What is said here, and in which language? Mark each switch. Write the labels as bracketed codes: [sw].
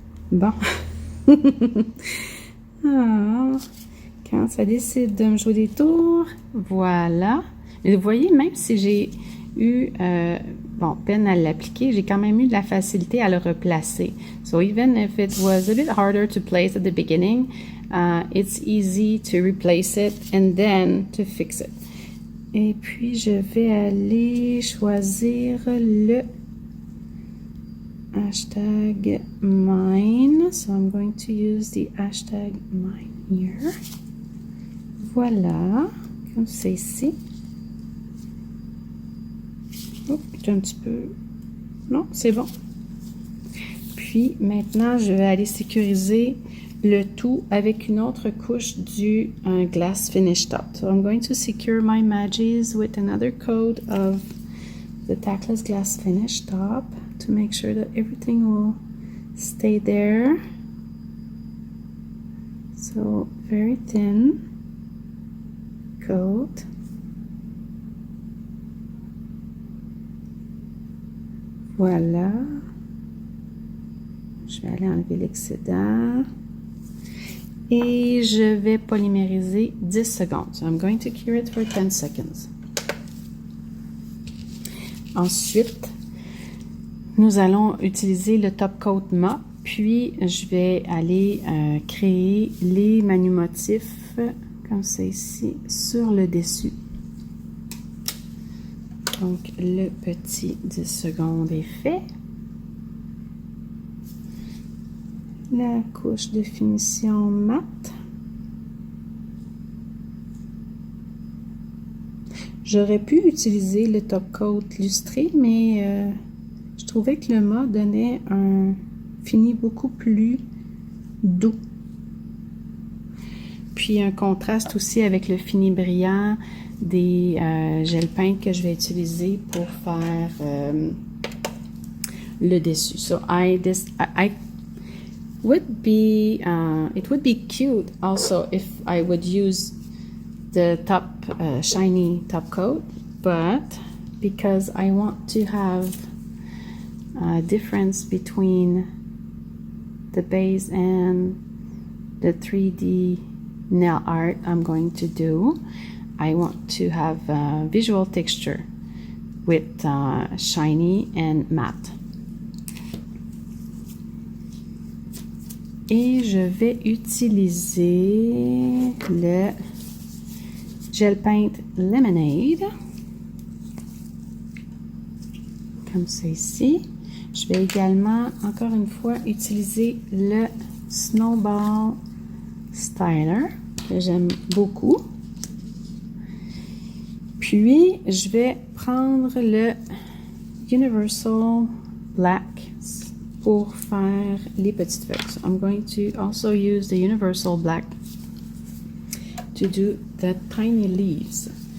[fr] Bon. Ah, quand ça décide de me jouer des tours, voilà. Mais vous voyez, même si j'ai eu peine à l'appliquer, j'ai quand même eu de la facilité à le replacer. [en] So even if it was a bit harder to place at the beginning, it's easy to replace it and then to fix it. [fr] Et puis, je vais aller choisir le hashtag mine. [en] So I'm going to use the hashtag mine here. [fr] Voilà, comme c'est ici. Oh, un petit peu. Non, c'est bon. Puis maintenant, je vais aller sécuriser le tout avec une autre couche du glass finish top. [en] So I'm going to secure my Magis with another coat of the Tactless glass finish top to make sure that everything will stay there. So very thin coat. [fr] Voilà. Je vais aller enlever l'excédent. Et je vais polymériser 10 secondes. [en] So I'm going to cure it for 10 seconds. [fr] Ensuite, nous allons utiliser le top coat mat. Puis, je vais aller créer les manumotifs, comme c'est ici, sur le dessus. Donc, le petit 10 secondes est fait. La couche de finition mat. J'aurais pu utiliser le top coat lustré, mais je trouvais que le mat donnait un fini beaucoup plus doux. Puis un contraste aussi avec le fini brillant des gel peintes que je vais utiliser pour faire le dessus. [en] So it would be cute also if I would use the top shiny top coat, but because I want to have a difference between the base and the 3D nail art I'm going to do, I want to have a visual texture with shiny and matte. [fr] Et je vais utiliser le Gel Paint Lemonade, comme c'est ici. Je vais également, encore une fois, utiliser le Snowball Styler, que j'aime beaucoup. Puis, je vais prendre le Universal Black pour faire les petites feuilles. [en] So I'm going to also use the Universal Black to do the tiny leaves.